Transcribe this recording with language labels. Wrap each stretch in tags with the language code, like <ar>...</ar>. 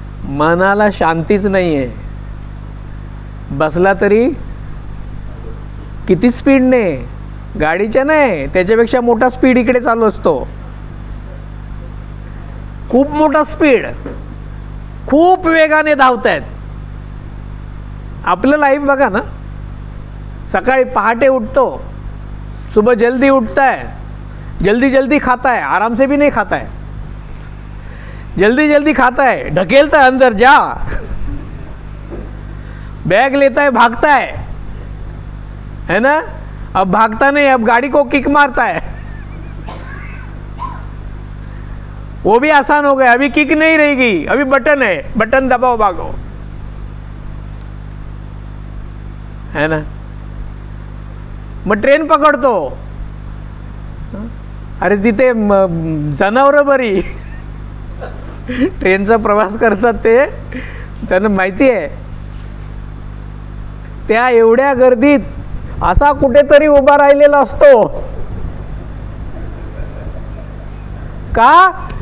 <mr>मनाला शांतीच नाहीये, बसला तरी किती स्पीडने, गाडीच्या नाही त्याच्यापेक्षा मोठा स्पीड इकडे चालू असतो, खूप मोठा स्पीड, खूप वेगाने धावतायत। आपलं लाईफ बघा ना, सकाळी पहाटे उठतो,</mr> <hi>सुबह जल्दी उठता है, जल्दी जल्दी खाता है, आराम से भी नहीं खाता है, जल्दी जल्दी खाता है, ढकेलता है अंदर जा, बैग लेता है, भागता है ना? अब भागता नहीं, अब गाड़ी को किक मारता है, वो भी आसान हो गया, अभी किक नहीं रहेगी, अभी बटन है, बटन दबाओ भागो, है ना?</hi> <mr>मग ट्रेन पकडतो, अरे तिथे जनावरं बरी ट्रेनचा प्रवास करतात, ते त्यांना माहिती आहे, त्या एवढ्या गर्दीत असा कुठेतरी उभा राहिलेला असतो का?</mr>